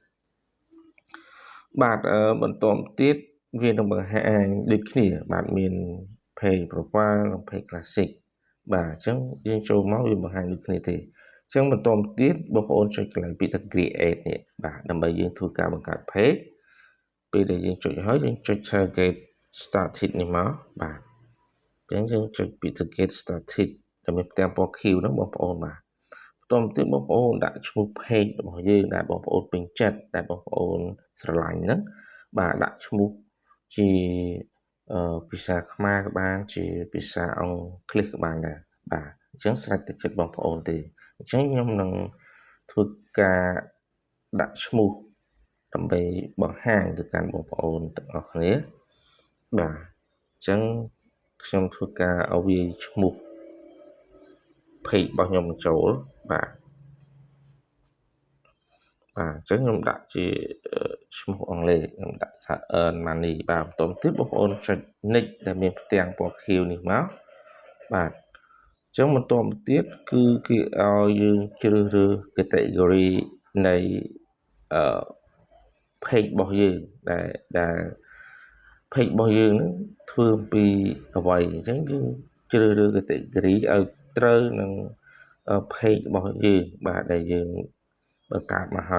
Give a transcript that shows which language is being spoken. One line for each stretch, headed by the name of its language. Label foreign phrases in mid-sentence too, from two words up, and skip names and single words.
Khmer: បាទបន្តមកទៀតវានឹងបង្ហាញដូចគ្នាបាទមាន
English: page profile
Khmer: និង
English: page classic
Khmer: បាទអញ្ចឹងយើងចូលមកវាបង្ហាញដូចគ្នាទេអញ្ចឹងបន្តមកទៀតបងប្អូនចុច កន្លែងពាក្យថា create នេះបាទដើម្បីយើងធ្វើការបង្កើត page ពេលដែលយើងចុចហើយយើងចុច
English: target started
Khmer: នេះមកបាទអញ្ចឹងយើងចុចពាក្យ
English: target started
Khmer: ដែលមានផ្ទាំងពណ៌ខៀវហ្នឹងបងប្អូនបាទបន្ តមទៀតបងប្អូនដាក់ឈ្មោះ page របស់យើងដែលបងប្អូនពេញចិត្តដែលបងប្អូនស្រឡា ញ់ហ្នឹងបាទដាក់ឈ្មោះជាភាសាខ្មែរក៏បានជាភាសាអង់គ្លេសក៏បានដែរបាទអញ្ចឹងស្រេចទឹកចិត្តបងប្អូនទេអញ្ចឹងខ្ញុំនឹងធ្វើការដាក់ឈ្មោះដើម្បីបង្ហាញទៅកាន់បងប្អូនទាំងអស់គ្នាបាទអញ្ចឹងខ្ញុំធ្វើការឲ្យវាឈ្មោះ page របស់ខ្ញុំចូលបាទ អញ្ចឹងខ្ញុំដាក់ជាឈ្មោះអង់គ្លេសខ្ញុំដាក់ថា
English: earn money
Khmer: បាទបន្តទៀតបងប្អូនចុច next ដែលមានផ្ទាំងពណ៌ខៀវនេះមកបាទអញ្ចឹងបន្តទៀតគឺគេឲ្យយើងជ្រើសរើស category នៃ page របស់យើងដែល page របស់យើងហ្នឹងធ្វើអំពីអ្វីអញ្ចឹងយើងជ្រើសរើស category ឲ្យត្រូវនឹង page របស់យើងបាទដែលយើងបង្កើតមកហើយ